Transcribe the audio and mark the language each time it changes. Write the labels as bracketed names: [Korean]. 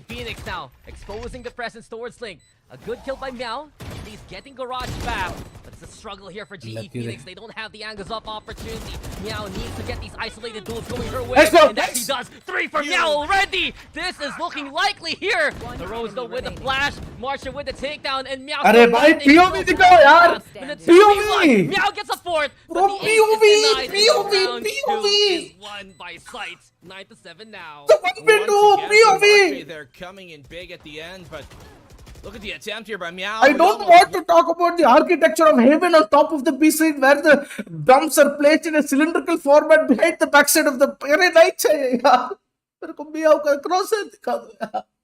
[English] GE Phoenix now exposing the presence towards Link. A good kill by Meow. He's getting garage back. But it's a struggle here for GE Unlucky Phoenix. there. They don't have the angles up opportunity. Meow needs to get these isolated duels going her way. Let's go, And that she does. 3 for Meow already. This is looking likely here. The Rose though with the flash. Marsha with the takedown. And Meow. [Hindi] अरे भाई POV दिखाओ यार. [English] POV. Meow gets a 4th. Bro, But the ace is denied, and POV, round POV. 2 is won by Sight. 9-7 now. The 1v2 Once again, POV. they're coming in big at the end, but look at the attempt here by Meow. I don't want to talk about the architecture of heaven on top of the B side where the dumps are placed in a cylindrical format behind the backside of the. [Hindi] अरे नहीं चाहिए यार. मेरे को मियाओ का क्रॉसर दिखा दो यार.